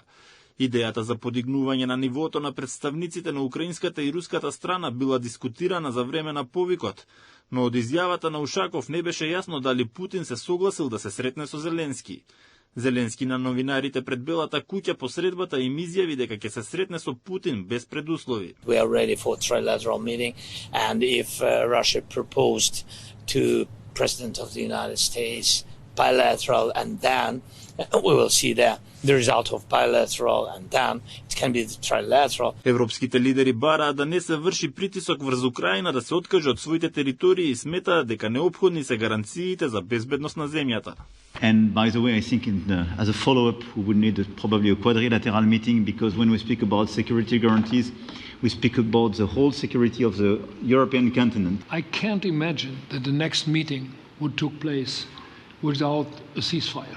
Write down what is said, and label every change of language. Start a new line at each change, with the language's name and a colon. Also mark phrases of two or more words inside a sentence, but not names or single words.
Macedonian: Идејата за подигнување на нивото на представниците на украинската и руската страна била дискутирана за време на повикот, но од изјавата на Ушаков не беше јасно дали Путин се согласил да се сретне со Зеленски. Зеленски на новинарите пред Белата куќа по средбата им изјави дека ќе се сретне со Путин без предуслови.
English: We are ready for a trilateral meeting and if Russia proposed to President of the United States bilateral and then we will see the result of bilateral and then it can be the trilateral.
Macedonian: Европските лидери бараат да не се врши притисок врз Украина да се откаже од своите територии и сметаат дека неопходни се гаранциите за безбедност на земјата.
English: And by the way, I think as a follow-up, we would need probably a quadrilateral meeting because when we speak about security guarantees, we speak about the whole security of the European continent. I can't imagine that the next meeting would take place without a ceasefire.